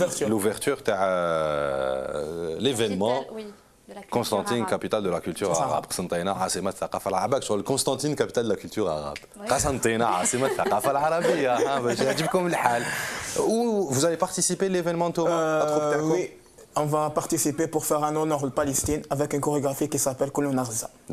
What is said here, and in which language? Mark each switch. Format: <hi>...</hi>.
<fr>l'ouverture تاع l'événement Constantine, capitale de la culture arabe.</fr> <ar>قسنطينة عاصمة الثقافة العربية.</ar> <fr>شغل Constantine, capitale de la culture arabe.</fr> <ar>قسنطينة عاصمة الثقافة العربية. ها باش يعجبكم الحال.</ar> <fr>Vous allez participer à l'événement Thomas? Oui, on va participer pour faire un honneur à Palestine avec une chorégraphie qui s'appelle Kouloun Arza.</fr>